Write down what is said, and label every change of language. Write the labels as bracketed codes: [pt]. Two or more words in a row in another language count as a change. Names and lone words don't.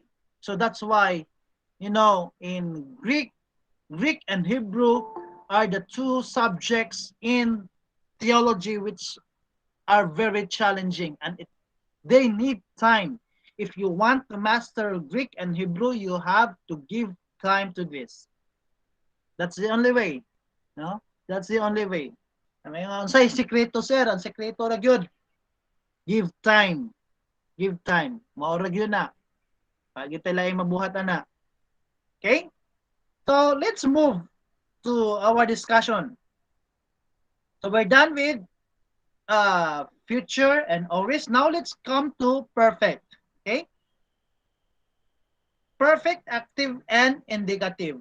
[en] So that's why, in Greek and Hebrew are the two subjects in theology which are very challenging and they need time. If you want to master Greek and Hebrew, you have to give time to this. That's the only way. No? That's the only way. [ceb] Ang say sekreto sir, ang sekreto ra gyud. [en] Give time. Give time. [ceb] Mao ra gyud na. Pag ito lang mabuhat na. [en] Okay? So let's move to our discussion. So we're done with future and aorist. Now let's come to perfect. Okay? Perfect, active, and indicative.